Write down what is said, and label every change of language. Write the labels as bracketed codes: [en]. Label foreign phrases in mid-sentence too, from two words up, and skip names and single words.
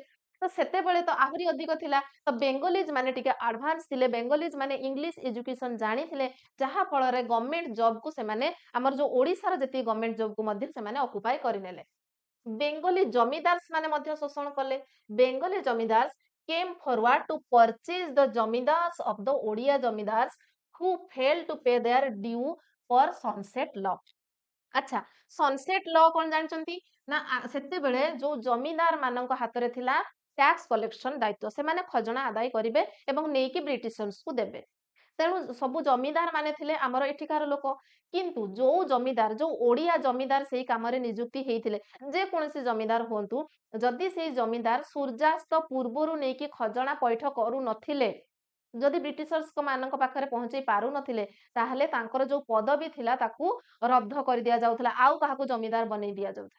[or] ତ ସେତେବେଳେ ତ ଆହୁରି ଅଧିକ ଥିଲା। ତ ବେଙ୍ଗଲିଜ ମାନେ ଟିକେ ଆଡଭାନ୍ସ ଥିଲେ, ବେଙ୍ଗଲିଜ ମାନେ [en] English education [or] ଜାଣିଥିଲେ, ଯାହା ଫଳରେ [en] government jobକୁ [or] ସେମାନେ ଆମର ଯୋଉ ଓଡ଼ିଶାର ଯେତିକି [en] government jobକୁ [or] ମଧ୍ୟ ସେମାନେ ଅକୁପାଏ କରିନେଲେ। ବେଙ୍ଗଲୀ ଜମିଦାର୍ସ ମାନେ ମଧ୍ୟ ଶୋଷଣ କଲେ। [en] Bengali zamindars came forward to purchase the ଜମିଦାର୍ସ of the Odia zamindars who failed to pay their due for sunset law। [or] ଆଚ୍ଛା, [en] sunset law [or] କଣ ଜାଣିଛନ୍ତି ନା ସେତେବେଳେ ଯୋଉ ଜମିଦାର ମାନଙ୍କ ହାତରେ ଥିଲା [en] tax collection [or] ଦାୟିତ୍ୱ, ସେମାନେ ଖଜଣା ଆଦାୟ କରିବେ ଏବଂ ନେଇକି ବ୍ରିଟିଶର୍ସକୁ ଦେବେ। ତେଣୁ ସବୁ ଜମିଦାର ମାନେ ଥିଲେ ଆମର ଏଠିକାର ଲୋକ, କିନ୍ତୁ ଯୋଉ ଜମିଦାର, ଯୋଉ ଓଡ଼ିଆ ଜମିଦାର ସେଇ କାମରେ ନିଯୁକ୍ତି ହେଇଥିଲେ, ଯେକୌଣସି ଜମିଦାର ହୁଅନ୍ତୁ, ଯଦି ସେଇ ଜମିଦାର ସୂର୍ଯ୍ୟାସ୍ତ ପୂର୍ବରୁ ନେଇକି ଖଜଣା ପଇଠ କରୁନଥିଲେ, ଯଦି ବ୍ରିଟିଶର୍ସ ମାନଙ୍କ ପାଖରେ ପହଞ୍ଚେଇ ପାରୁନଥିଲେ, ତାହେଲେ ତାଙ୍କର ଯୋଉ ପଦବୀ ଥିଲା ତାକୁ ରଦ୍ଦ କରି ଦିଆଯାଉଥିଲା, ଆଉ କାହାକୁ ଜମିଦାର ବନେଇ ଦିଆଯାଉଥିଲା।